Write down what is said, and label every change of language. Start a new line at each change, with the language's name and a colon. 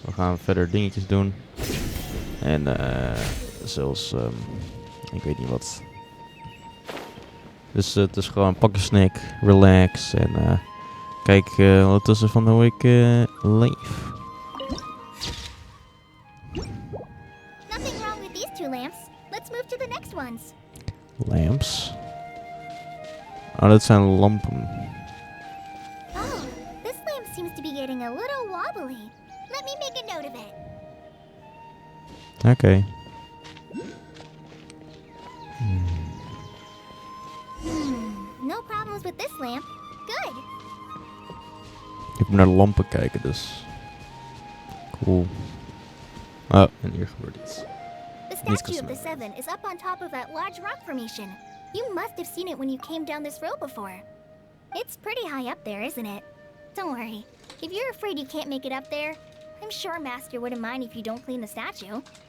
Dutch: We gaan verder dingetjes doen. En zoals... ik weet niet wat. Dus het is gewoon pak een snack, relax en kijk ondertussen van hoe ik leef.
English: Nothing wrong with these two lamps. Let's move to the next ones.
Dutch: Lamps? Oh, dat zijn lampen.
English: Oh, this lamp seems to be getting a little wobbly. Let me make a note of it.
Dutch: Oké.
English: No problems with this lamp. Good.
Dutch: Ik moet naar de lampen kijken, dus. Cool. Oh, en hier gebeurt iets.
English: The statue of the Seven is up on top of that large rock formation. You must have seen it when you came down this road before. It's pretty high up there, isn't it? Don't worry. If you're afraid you can't make it up there, I'm sure Master wouldn't mind if you don't clean the statue.